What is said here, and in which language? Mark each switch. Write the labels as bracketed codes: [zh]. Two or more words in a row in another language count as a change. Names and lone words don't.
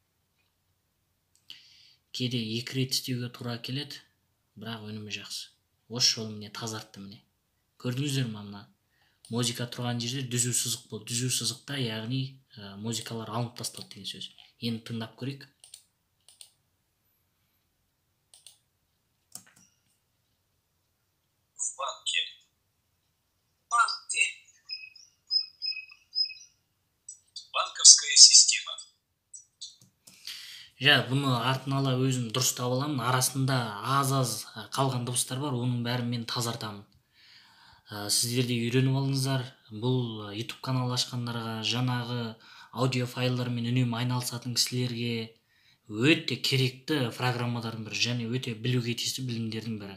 [kk] Кейде 2 рет істеуге тура келеді, бірақ өнімі жақсы. Осы жолы міне тазартты міне. Көрдіңіздер ме мына? Музыка тұрған жерде дүзу сызық болды. Дүзу сызықта, яғни музыкалар алынып тасталды деген сөз. Енді тыңдап көрейік. [ru] В банке. Банки. Банковская система. [kk] Бұны артын ала өзім дұрыстап аламын. Арасында аз қалған дыбыстар бар, оның бәрін мен тазартамын. Сіздер де үйреніп алыңыздар. Бұл YouTube канал ашқандарға, жаңағы аудио файлармен үнемі айналысатын кісілерге өте керекті программалардың бірі, және өте білуге тиісті білімдердің бірі.